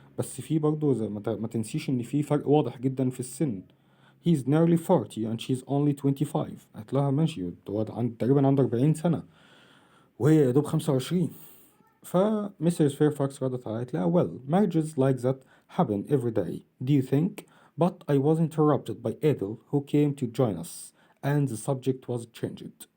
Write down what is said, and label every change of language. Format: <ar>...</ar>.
<ar>بس في برضه زي ما تنسيش ان في فرق واضح جدا في السن.</ar> <en>he's nearly 40 and she's only 25.</en> <ar>قالت لها ماشي هو تقريبا عنده 40 سنة وهي يا دوب 25. فمسز فيرفاكس ردت عليها لا</ar> <en>well marriages like that happen every day do you think but I was interrupted by Adele who came to join us and the subject was changed.</en>